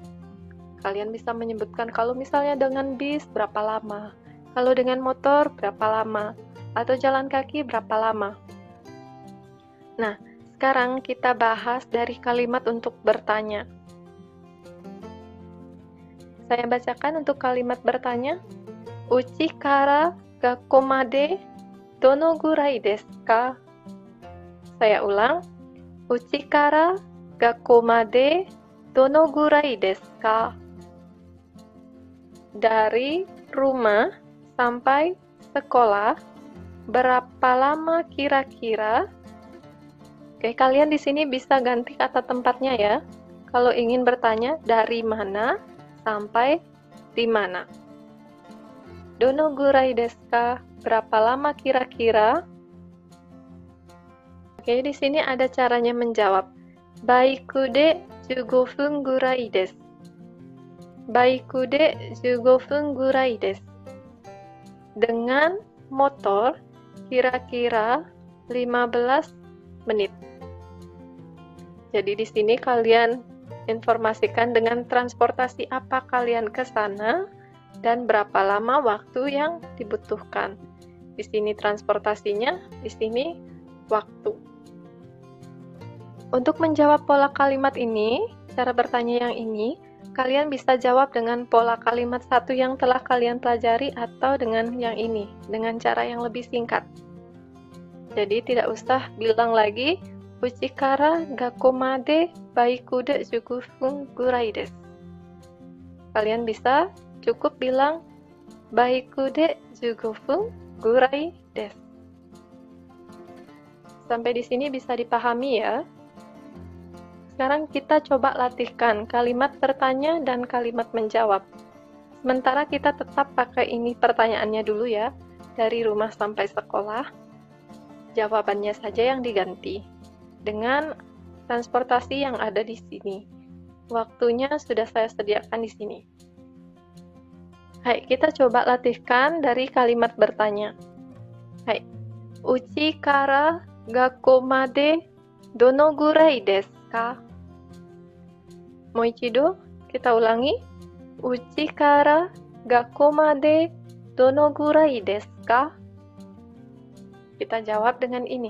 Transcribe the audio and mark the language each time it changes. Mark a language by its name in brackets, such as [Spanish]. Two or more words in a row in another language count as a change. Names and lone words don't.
[Indonesian] Kalian bisa menyebutkan kalau misalnya dengan bis berapa lama, kalau dengan motor berapa lama, atau jalan kaki berapa lama. Nah, sekarang kita bahas dari kalimat untuk bertanya. Saya bacakan untuk kalimat bertanya. [Japanese] 家から学校までどのぐらいですか? [Indonesian] Saya ulang. [Japanese] 家から学校までどのぐらいですか? [Indonesian] Dari rumah sampai sekolah berapa lama kira-kira? Oke, kalian di sini bisa ganti kata tempatnya ya. Kalau ingin bertanya dari mana sampai di mana. [Japanese] どのぐらいですか? [Indonesian] Berapa lama kira-kira? Oke, di sini ada caranya menjawab. [Japanese] バイクで15分ぐらいです. バイクで15分ぐらいです. [Indonesian] Dengan motor kira-kira 15 menit. Jadi di sini kalian informasikan dengan transportasi apa kalian ke sana dan berapa lama waktu yang dibutuhkan. Di sini transportasinya, di sini waktu. Untuk menjawab pola kalimat ini, cara bertanya yang ini, kalian bisa jawab dengan pola kalimat satu yang telah kalian pelajari atau dengan yang ini, dengan cara yang lebih singkat. Jadi tidak usah bilang lagi, [Japanese] 家から学校までバイクで15分ぐらいです. [Indonesian] Kalian bisa cukup bilang [Japanese] バイクで15分ぐらいです. [Indonesian] Sampai di sini bisa dipahami ya. Sekarang kita coba latihkan kalimat bertanya dan kalimat menjawab. Sementara kita tetap pakai ini pertanyaannya dulu ya, dari rumah sampai sekolah. Jawabannya saja yang diganti dengan transportasi yang ada di sini. Waktunya sudah saya sediakan di sini. Hai, kita coba latihkan dari kalimat bertanya. [Japanese] Hai, 家から学校までどのぐらいですか? Moichido, [Indonesian] kita ulangi. [Japanese] 家から学校までどのぐらいですか? [Indonesian] Kita jawab dengan ini.